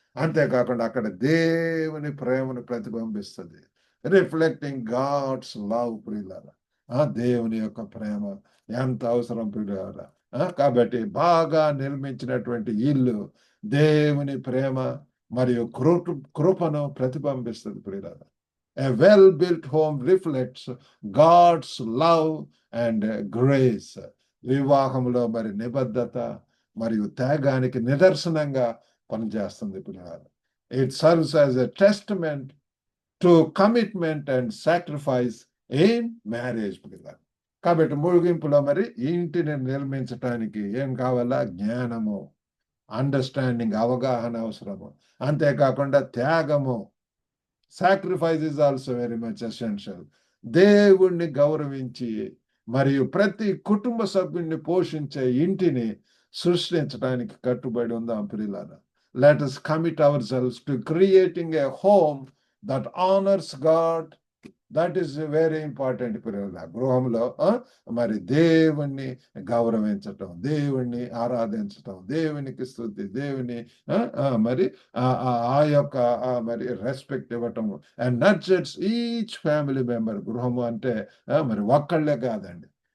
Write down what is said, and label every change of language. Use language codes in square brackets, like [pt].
[te] అంతేకాకుండా అక్కడ దేవుని ప్రేమను ప్రతిబింబిస్తుంది. [en] reflecting God's love [te] ప్రియులారా. దేవుని యొక్క ప్రేమ ఎంత అవసరం ప్రియులారా. కాబట్టి బాగా నిర్మించినటువంటి ఇల్లు దేవుని ప్రేమ మరియు కృపను ప్రతిబింబిస్తుంది ప్రియులారా. [en] A well-built home reflects God's love and grace. [te] వివాహంలో మరి నిబద్ధత మరియు త్యాగానికి నిదర్శనంగా పనిచేస్తుంది ప్రియులారా. [en] It serves as a testament to commitment and sacrifice in marriage [te] ప్రియులారా. కాబట్టి ముగింపులో మరి ఇంటిని నిర్మించటానికి ఏం కావాలా? జ్ఞానము, అండర్స్టాండింగ్, అవగాహన అవసరము. అంతేకాకుండా త్యాగము. [en] Sacrifice is also very much essential. [te] దేవుణ్ణి గౌరవించి మరియు ప్రతి కుటుంబ సభ్యుడిని పోషించే ఇంటిని సృష్టించడానికి కట్టుబడి ఉందాం ప్రియులారా. [en] Let us commit ourselves to creating a home that honors God. That is very important [te] ప్రియులారా. గృహంలో మరి దేవుణ్ణి గౌరవించటం, దేవుణ్ణి ఆరాధించటం, దేవునికి స్తుతి, దేవుని మరి ఆ యొక్క మరి రెస్పెక్ట్ ఇవ్వటం. [en] And nurtures each family member. [te] గృహము అంటే మరి ఒక్కళ్ళే కాదండి.